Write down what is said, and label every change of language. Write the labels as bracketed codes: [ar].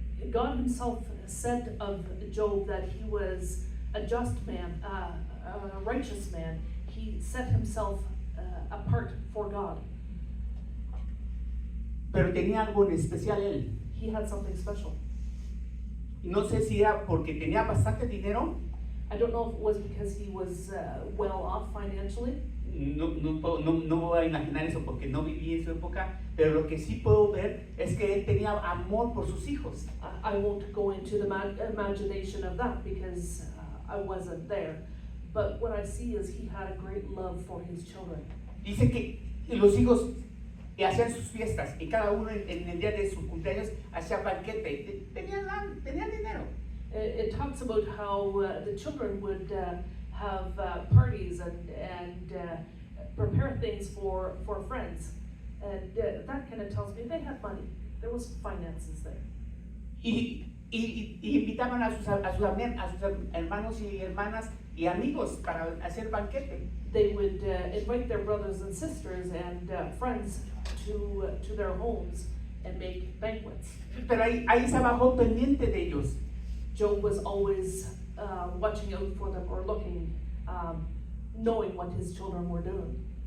[en] God himself said of Job that he was a just man, a righteous man. He set himself apart for God. [es] Pero tenía algo en especial él. [en] He had something special. [es] No sé si era porque tenía bastante dinero. [en] I don't know if it was because he was well off financially. [es] No voy a imaginar eso porque no viví en su época, pero lo que sí puedo ver es que él tenía amor por sus hijos. [en] I won't go into the imagination of that because I wasn't there. But what I see is he had a great love for his children. [es] Dice que los hijos hacían sus fiestas y cada uno en el día de su cumpleaños hacía banquete. Tenían dinero. [en] It talks about how the children would have parties and prepare things for friends. And that kind of tells me they had money. There was finances there. [es] Y invitaban a sus hermanos y hermanas y amigos para hacer banquete. [en] They would invite their brothers and sisters and friends to their homes and make banquets. [es] Pero ahí estaba Job pendiente de ellos. [en] Job was always watching out for them or looking, knowing what his children were doing.